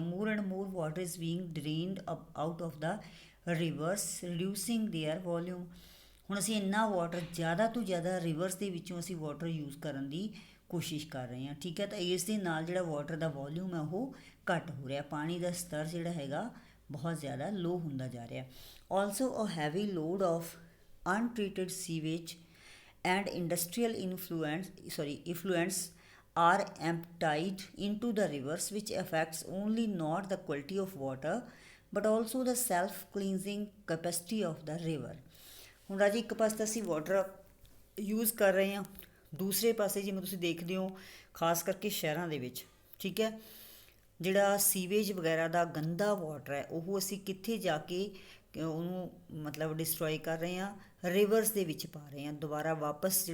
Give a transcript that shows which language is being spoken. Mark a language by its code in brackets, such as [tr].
[en] More and more water is being drained out of the rivers, reducing their volume. [pa] ਹੁਣ ਅਸੀਂ ਇੰਨਾ water ਜ਼ਿਆਦਾ ਤੋਂ ਜ਼ਿਆਦਾ ਰਿਵਰਸ ਦੇ ਵਿੱਚੋਂ ਅਸੀਂ ਵਾਟਰ ਯੂਜ਼ ਕਰਨ ਦੀ ਕੋਸ਼ਿਸ਼ ਕਰ ਰਹੇ ਹਾਂ। ਠੀਕ ਹੈ, ਤਾਂ ਇਸ ਦੇ ਨਾਲ ਜਿਹੜਾ ਵਾਟਰ ਦਾ ਵੋਲਿਊਮ ਹੈ ਉਹ ਘੱਟ ਹੋ ਰਿਹਾ, ਪਾਣੀ ਦਾ ਸਤਰ ਜਿਹੜਾ ਹੈਗਾ ਬਹੁਤ ਜ਼ਿਆਦਾ ਲੋ ਹੁੰਦਾ ਜਾ ਰਿਹਾ। [en] Also a heavy load of untreated sewage and industrial effluents are emptied into the rivers, which affects only not the quality of water but also the self cleansing capacity of the river। [pa] ਹੁਣ ਰਾਜੀ ਇੱਕ ਪਾਸੇ ਤਾਂ ਅਸੀਂ water use ਕਰ ਰਹੇ ਹਾਂ, ਦੂਸਰੇ ਪਾਸੇ ਜਿਵੇਂ ਤੁਸੀਂ ਦੇਖਦੇ ਹੋ ਖਾਸ ਕਰਕੇ ਸ਼ਹਿਰਾਂ ਦੇ ਵਿੱਚ, ਠੀਕ ਹੈ, ਜਿਹੜਾ ਸੀਵੇਜ ਵਗੈਰਾ ਦਾ ਗੰਦਾ ਵਾਟਰ ਹੈ ਉਹ ਅਸੀਂ ਕਿੱਥੇ ਜਾ ਕੇ ਉਹਨੂੰ ਮਤਲਬ ਡਿਸਟਰੋਏ ਕਰ ਰਹੇ ਹਾਂ, ਰਿਵਰਸ ਦੇ ਵਿੱਚ ਪਾ ਰਹੇ ਹਾਂ ਦੁਬਾਰਾ ਵਾਪਸ।